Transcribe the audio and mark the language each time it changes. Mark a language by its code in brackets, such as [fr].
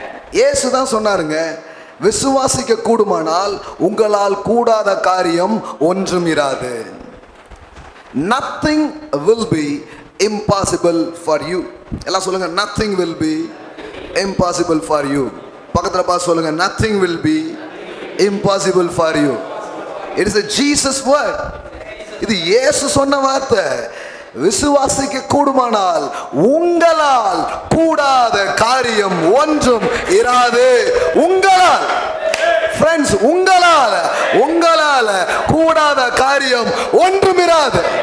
[ta] இயேசு தான் சொன்னாருங்க, விசுவாசிக்க கூடுமானால் உங்களால் கூடாத காரியம் ஒன்றும் இராது. [en] nothing will be impossible for you. [ta] எல்லாம் சொல்லுங்க. [en] nothing will be impossible for you. [ta] பக்கத்துல பார்த்து சொல்லுங்க. [en] nothing will be impossible for you. It is a Jesus word. [ta] இது இயேசு சொன்ன வார்த்தை. விசுவாசிக்க கூடுமானால் உங்களால் கூடாத காரியம் ஒன்றும் இராது. உங்களால், friends, உங்களால கூடாத காரியம் ஒன்றும் இராது.